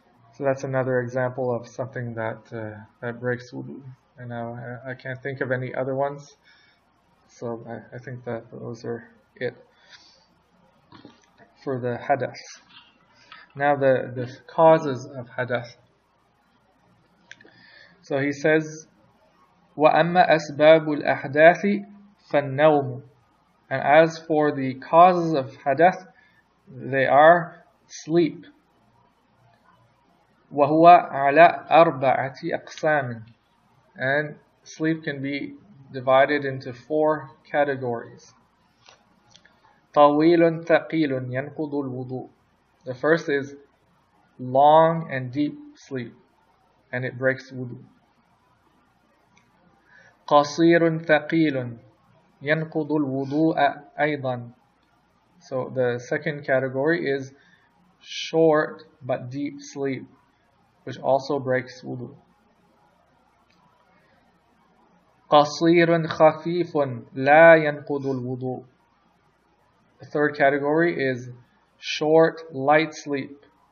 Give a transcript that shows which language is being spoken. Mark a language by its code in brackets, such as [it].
[en] So that's another example of something that breaks wudu. And now I can't think of any other ones, so I think that those are it for the hadath. Now the causes of hadath. So he says, [ar] وَأَمَّا أَسْبَابُ الْأَحْدَاثِ فَالنَّوْمُ. [en] And as for the causes of hadath, they are sleep. [ar] وَهُوَ عَلَى أَرْبَعَةِ أَقْسَامٍ. [en] And sleep can be divided into 4 categories. [ar] طَوِيلٌ ثَقِيلٌ يَنْقُضُ الْوُضُوء. [en] The first is long and deep sleep, and it breaks wudu. [ar] قَصِيرٌ ثَقِيلٌ يَنْقُضُ الْوُضُوءَ أَيْضًا. [en] So the second category is short but deep sleep, which also breaks wudu. [ar] قَصِيرٌ خَفِيفٌ لَا يَنْقُضُ الْوُضُوء. [en] The third category is short, light sleep.